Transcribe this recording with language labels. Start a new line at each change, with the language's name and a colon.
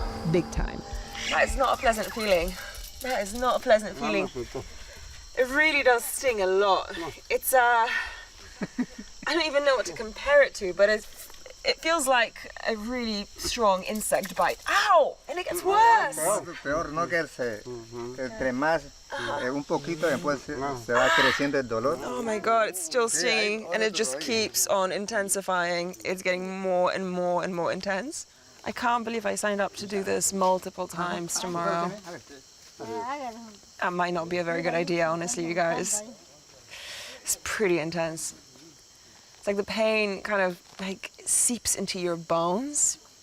English: Big time. That is not a pleasant feeling. That is not a pleasant feeling. It really does sting a lot. It's I don't even know what to compare it to, but it feels like a really strong insect bite. Ow! And it gets worse.
Spanish: Peor no que entre más un poquito después se va creciendo el dolor.
English: Oh my God, it's still stinging and it just keeps on intensifying. It's getting more and more and more intense. I can't believe I signed up to do this multiple times tomorrow. That might not be a very good idea, honestly, you guys. It's pretty intense. It's like the pain kind of like seeps into your bones.